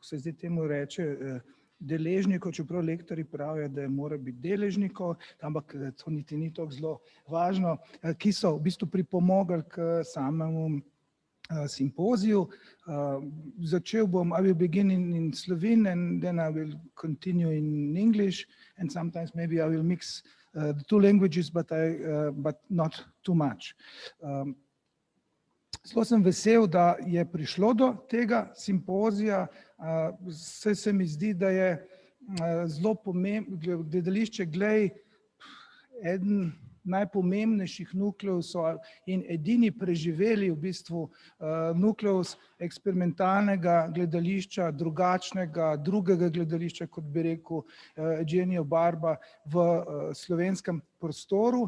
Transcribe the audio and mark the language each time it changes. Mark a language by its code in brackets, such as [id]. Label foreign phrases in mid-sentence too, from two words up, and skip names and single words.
[sl] se zdaj temu reče, deležnikov, čeprav lektorji pravijo, da mora biti deležnikov, ampak to niti ni tako zelo važno, ki so v bistvu pripomogli k samemu simpoziju. Začel bom, [en] I will begin in Slovene and then I will continue in English and sometimes maybe I will mix the 2 languages, but not too much. [sl] Zelo sem vesel, da je prišlo do tega simpozija, saj se mi zdi, da je zelo pomembno, gledališče Glej eden najpomembnejših nukleusov in edini preživeli v bistvu nukleus eksperimentalnega gledališča, drugačnega, drugega gledališča, kot bi rekel Eugenio Barba, v slovenskem prostoru.